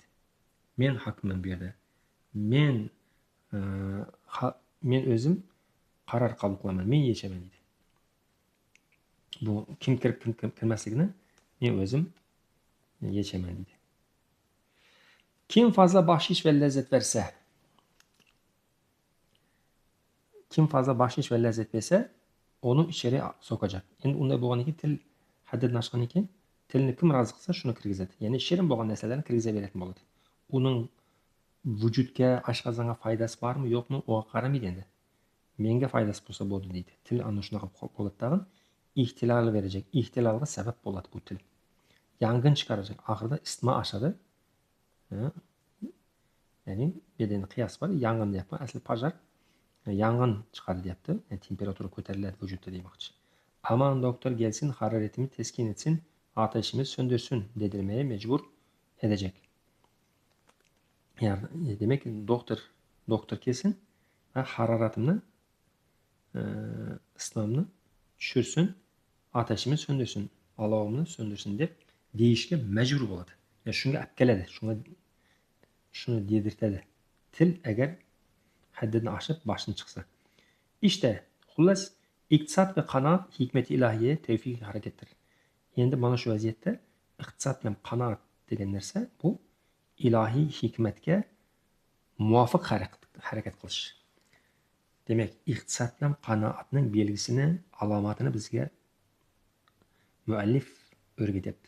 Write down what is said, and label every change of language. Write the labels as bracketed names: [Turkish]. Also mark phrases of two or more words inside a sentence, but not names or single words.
[Uzbek] Men hokimman bu yerda. Men o'zim qaror qabul qilaman, men yechaman deydi. Bu kim kirib kim kirmasligini men o'zim yechaman deydi. [Turkish] Kim fazla bahşiş ve lezzet verse, kim fazla bahşiş ve lezzet verse onu içeri sokacak. [Uzbek] Endi unday bo'lgandan keyin til haddidan oshgandan keyin tilni kim rozi qilsa shuni kirgizadi. Ya'ni shirin bo'lgan narsalarni kirgizaveradigan bo'ladi. Uning vujudga, oshqozonga foydasi bormi, yo'qmi, uga qaramaydi endi. Menga foydasi bo'lsa bo'ldi deydi. Til ana shunaqa bo'ladi tag'in. [Turkish] İhtilal verecek. [Uzbek] İhtilalga sebep bo'ladi bu til. [Turkish] Yangın çıkaracak. [Uzbek] Oxirida isitma oshadi. Ya'ni bu yerda qiyos bor. Yang'in deyapman. Asli pojar yang'in chiqadi deyapti. Yani temperatura ko'tariladi vujudda demoqchi. [Turkish] Aman doktor gelsin, hararetimi teskin etsin, ateşimi söndürsün dedirmeye mecbur edecek. Yani demek ki doktor kesin ve hararetimni ısınamni düşürsün, ateşimi söndürsün, [Uzbek] alovimni söndürsün deb deyishga majbur bo'ladi. Yani shunga olib keladi, shuni dedirtadi. Til agar haddini oshib boshdan chiqsa. [Turkish] İşte xullas iqtisod ve qanoat hikmeti ilahiye tevfik harekettir. [Uzbek] Endi mana shu vaziyatda iqtisod bilan qanoat degan narsa bu ilahiy hikmatga muvofiq harakat qilish. Demak, iqtisod bilan qanoatning belgisini, alomatini bizga muallif o'rgatyapti.